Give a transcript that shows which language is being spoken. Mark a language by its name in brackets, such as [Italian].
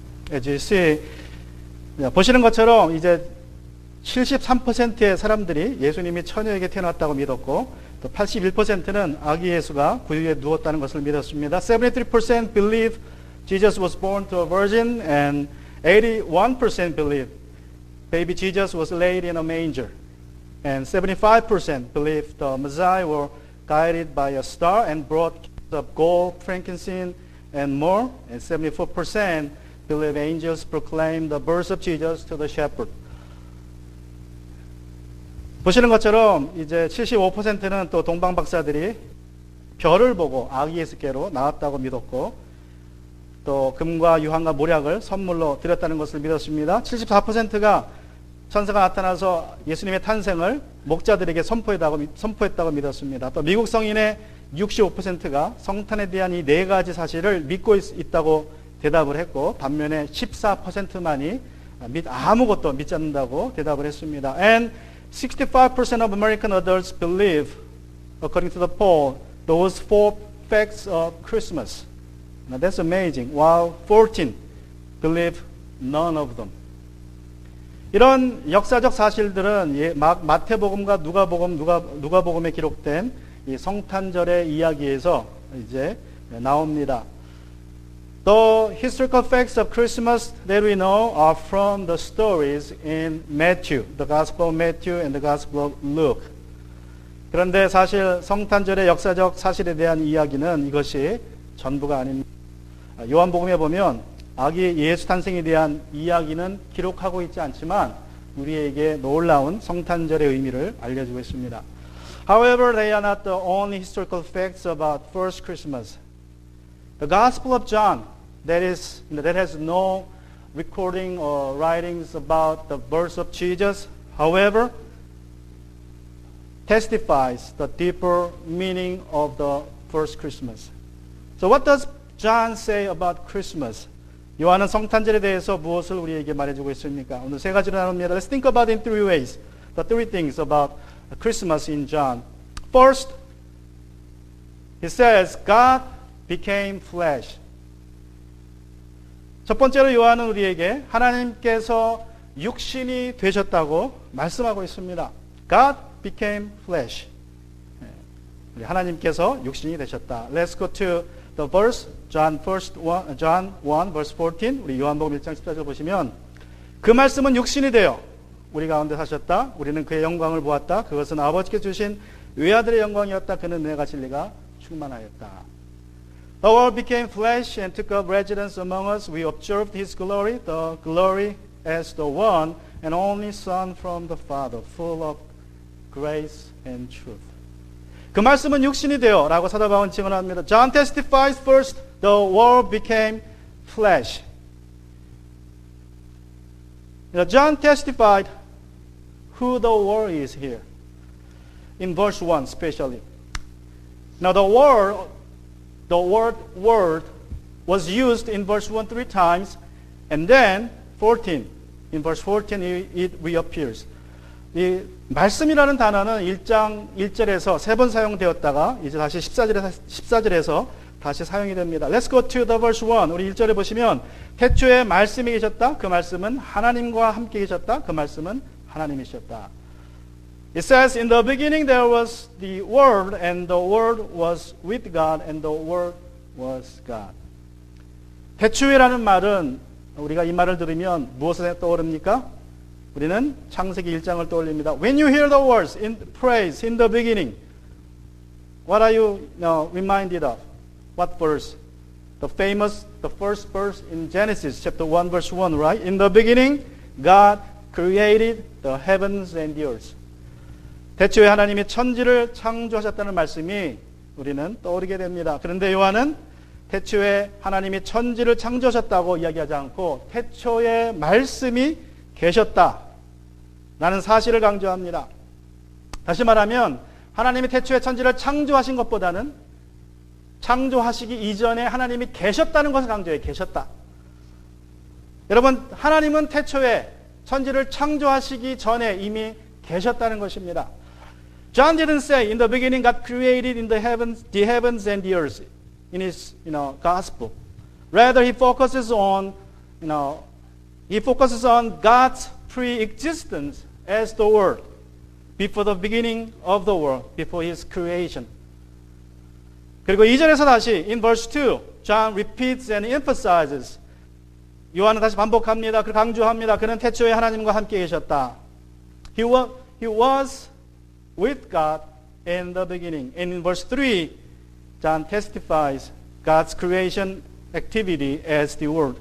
[English] As you see, [Korean] 보시는 것처럼 이제 73%의 사람들이 예수님이 처녀에게 태어났다고 믿었고, 또 81%는 아기 예수가 구유에 누웠다는 것을 믿었습니다. [English] 73% believe Jesus was born to a virgin, and 81% believe baby Jesus was laid in a manger, and 75% believe the Messiah were guided by a star and brought of gold, frankincense, and myrrh, and 74% believe angels proclaimed the birth of Jesus to the shepherd. [Korean] 보시는 것처럼 이제 75%는 또 동방 박사들이 별을 보고 아기 예수께로 나왔다고 믿었고, 또 금과 유황과 모략을 선물로 드렸다는 것을 믿었습니다. 74%가 천사가 나타나서 예수님의 탄생을 목자들에게 선포했다고 믿었습니다. 또 미국 성인의 65%가 성탄에 대한 이 네 가지 사실을 믿고 있다고 대답을 했고, 반면에 14%만이 아무것도 믿지 않는다고 대답을 했습니다. [English] And 65% of American adults believe, according to the poll, those 4 facts of Christmas. Now that's amazing. While 14 believe none of them. [Korean] 이런 역사적 사실들은 마태복음과 누가복음에 기록된 이 성탄절의 이야기에서 이제 나옵니다. [English] The historical facts of Christmas that we know are from the stories in Matthew, the Gospel of Matthew and the Gospel of Luke. [Korean] 그런데 사실 성탄절의 역사적 사실에 대한 이야기는 이것이 전부가 아닙니다. 요한복음에 보면 아기 예수 탄생에 대한 이야기는 기록하고 있지 않지만 우리에게 놀라운 성탄절의 의미를 알려주고 있습니다. [English] However, they are not the only historical facts about first Christmas. The Gospel of John, that has no recording or writings about the birth of Jesus, however, testifies the deeper meaning of the first Christmas. So what does John say about Christmas? [Korean] 요한은 성탄절에 대해서 무엇을 우리에게 말해주고 있습니까? 오늘 세 가지로 나눕니다. [English] Let's think about it in 3 ways. The 3 things about Christmas in John. First, he says, God became flesh. [Korean] 첫 번째로 요한은 우리에게 하나님께서 육신이 되셨다고 말씀하고 있습니다. [English] God became flesh. [Korean] 우리 하나님께서 육신이 되셨다. [English] Let's go to the verse, John 1 verse 14. [Korean] 우리 요한복음 1장 14절 보시면 그 말씀은 육신이 되어 우리 가운데 사셨다. 우리는 그의 영광을 보았다. 그것은 아버지께 주신 외아들의 영광이었다. 그는 은혜가 진리가 충만하였다. [English] The Word became flesh and took up residence among us. We observed His glory, the glory as the one and only Son from the Father, full of grace and truth. [Korean] 그 말씀은 육신이 되어 라고 사도 바울은 증언합니다. [English] John testifies first, the Word became flesh. John testified who the Word is here. In verse 1 especially. Now the word word was used in verse 1 3 times, and then 14. In verse 14 it reappears. [Korean] 이 말씀이라는 단어는 1장 1절에서 3번 사용되었다가 이제 다시 14절에서 다시 사용이 됩니다. [English] Let's go to the verse 1. [Korean] 우리 1절에 보시면 태초에 말씀이 계셨다. 그 말씀은 하나님과 함께 계셨다. 그 말씀은 하나님이셨다. [English] It says, in the beginning there was the Word, and the Word was with God, and the Word was God. [Korean] 태초에라는 말은 우리가 이 말을 들으면 무엇을 떠오릅니까? 우리는 창세기 1장을 떠올립니다. [English] When you hear the words in praise in the beginning, what are you reminded of? what verse? The first verse in Genesis chapter 1 verse 1, right? In the beginning, God created the heavens and the earth. [Korean] 태초에 하나님이 천지를 창조하셨다는 말씀이 우리는 떠오르게 됩니다. 그런데 요한은 태초에 하나님이 천지를 창조하셨다고 이야기하지 않고 태초에 말씀이 계셨다 라는 사실을 강조합니다. 다시 말하면 하나님이 태초에 천지를 창조하신 것보다는 창조하시기 이전에 하나님이 계셨다는 것을 강조해요. 계셨다. 여러분, 하나님은 태초에 천지를 창조하시기 전에 이미 계셨다는 것입니다. [English] John didn't say in the beginning God created in the heavens and the earth in his gospel. Rather he focuses on God's pre-existence as the world before the beginning of the world, before his creation. [Korean] 그리고 2절에서 다시 [English] in verse 2 John repeats and emphasizes. [Korean] 요한은 다시 반복합니다. 그 강조합니다. 그는 태초에 하나님과 함께 계셨다. [English] He was with God in the beginning. And in verse 3, John testifies God's creation activity as the world.